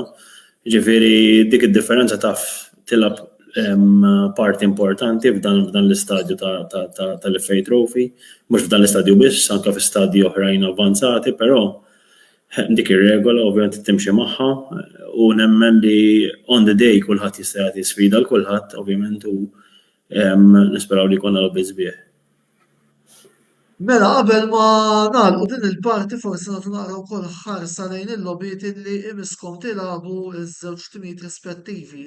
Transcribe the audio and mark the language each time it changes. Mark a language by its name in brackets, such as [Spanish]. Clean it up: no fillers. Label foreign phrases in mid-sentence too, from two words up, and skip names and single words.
[Maltese] Ġifieri dik id-differenza taf tilab parti importanti f'dan l-istadju tal-FA Trophy, mhux f'dan l-istadju biss, anke f'istadji oħrajn avvanzati, però dik ir-regola ovvjament timxi magħha u nemmen li [English] on the day [Maltese] kulħadd jista' jagħti sfida l kulħadd ovvjament u nisperaw li jkollna logħbiet sbieħ. Mela qabel ma nagħlqu din il-parti forsi nagħtu naqra wkoll ħarsa lejn il-logħbiet illi imiskom tilagħbu ż-żewġ timijiet rispettivi.